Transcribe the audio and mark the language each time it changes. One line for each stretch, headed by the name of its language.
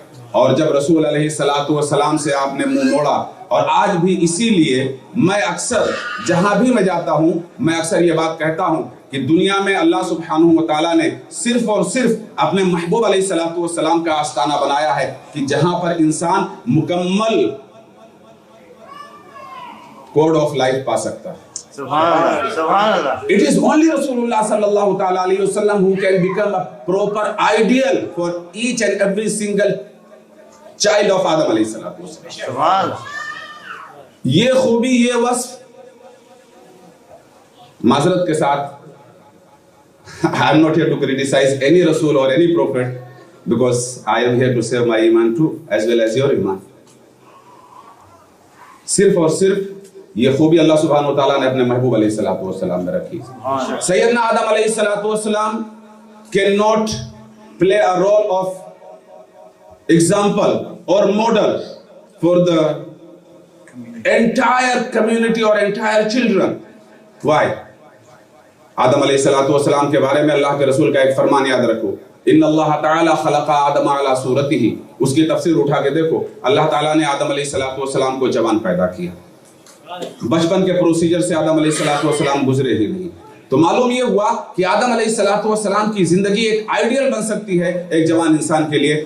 Urdu: اور جب رسول علیہ السلام سے آپ نے منہ موڑا, اور آج بھی اسی لیے میں اکثر جہاں بھی میں جاتا ہوں میں اکثر یہ بات کہتا ہوں کہ دنیا میں اللہ سبحانہ و تعالیٰ نے صرف اور صرف اپنے محبوب علیہ السلام کا آستانہ بنایا ہے کہ جہاں پر انسان مکمل کوڈ آف لائف پا سکتا ہے. سبحان اللہ, سبحان اللہ.
English: It is only Rasulullah sallallahu ta'ala alayhi wa sallam who can become a proper ideal for each and every single child of Adam alayhi salatu wasalam.
Urdu: سبحان اللہ. یہ خوبی, یہ وصف, معذرت کے ساتھ
English: I am not here to criticize any Rasul or any Prophet, because I am here to save my iman too, as well as your iman.
Urdu: صرف اور صرف یہ خوبی اللہ سبحانہ و تعالیٰ نے اپنے محبوب علیہ السلام میں رکھی.
English: سیدنا آدم علیہ السلام cannot play a role of example or model for the entire community or entire children. Why?
Urdu: آدم علیہ السلام کے بارے میں اللہ کے رسول کا ایک فرمان یاد رکھو,
Arabic: ان اللہ تعالی خلق آدم علی صورتہ.
Urdu: اس کی تفسیر اٹھا کے دیکھو, اللہ تعالیٰ نے آدم علیہ السلام کو جوان پیدا کیا. بچپن کے پروسیجر سے آدم علیہ السلام گزرے ہی نہیں. تو معلوم یہ ہوا کہ آدم علیہ السلام کی زندگی ایک آئیڈیل بن سکتی ہے ایک جوان انسان کے لیے.